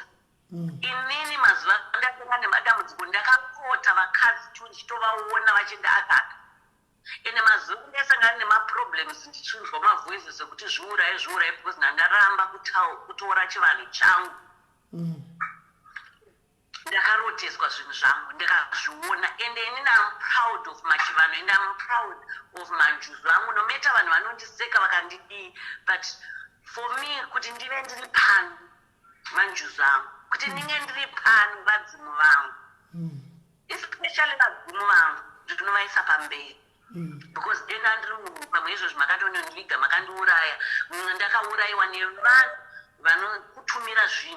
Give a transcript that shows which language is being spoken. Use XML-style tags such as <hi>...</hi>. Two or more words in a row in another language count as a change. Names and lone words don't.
<sn>Inini mazuva andakanga nemadambudziko ndakarota vakadzi ndichitovaona vachienda akaka. Ene mazuva ndasangana nemaproblems ndichinzwa mavoices ekuti zviurayi because ndandaramba kutora chivanhu changu. Ndakaroteswa zvinhu zvangu ndakazviona, and inini</sn> <en>I'm proud of</en> <sn>machivanhu,</sn> <en>and I'm proud of</en> <sn>manjuzu angu.</sn> <en>No matter</en> <sn>vanhu vanondiseka vakandidii,</sn> <en>but for me</en> <sn>kuti ndive ndiri pano manjuzu angu, kuti ndinge ndiri pano vadzimu vangu, especially vadzimu vangu ndinovaisa pamberi. Because denda ndiri munhu pamwe izvozvo makandonondiviga, makandiuraya, ndakaurayiwa nevanhu vanokutumira zvinhu.</sn>